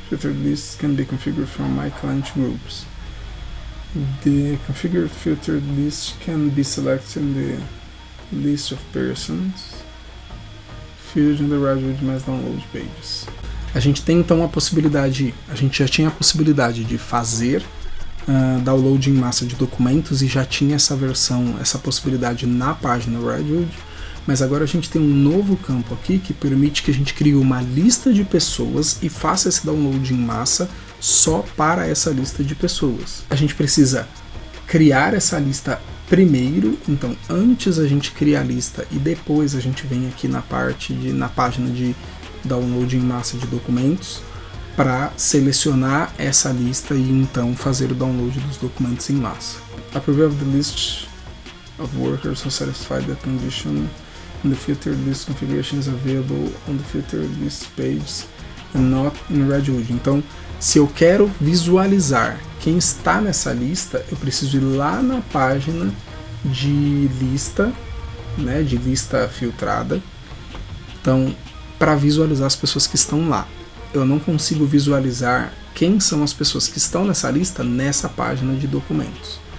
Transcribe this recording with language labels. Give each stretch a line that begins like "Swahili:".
English: Filtered lists can be configured from My Client Groups. The configured filtered list can be selected in the list of persons in the Redwood Mass Download Pages.
Portuguese: A gente tem então a possibilidade, a gente já tinha a possibilidade de fazer download em massa de documentos e já tinha essa versão, essa possibilidade na página Redwood, mas agora a gente tem um novo campo aqui que permite que a gente crie uma lista de pessoas e faça esse download em massa só para essa lista de pessoas. A gente precisa criar essa lista primeiro, então antes a gente cria a lista e depois a gente vem aqui na página de download em massa de documentos para selecionar essa lista e então fazer o download dos documentos em massa.
English: Approve of the list of workers who satisfy the condition and the filtered list configuration is available on the filtered list page and not in Redwood.
Portuguese: Então, se eu quero visualizar quem está nessa lista, eu preciso ir lá na página de lista, né, de lista filtrada. Então, para visualizar as pessoas que estão lá, eu não consigo visualizar quem são as pessoas que estão nessa lista nessa página de documentos.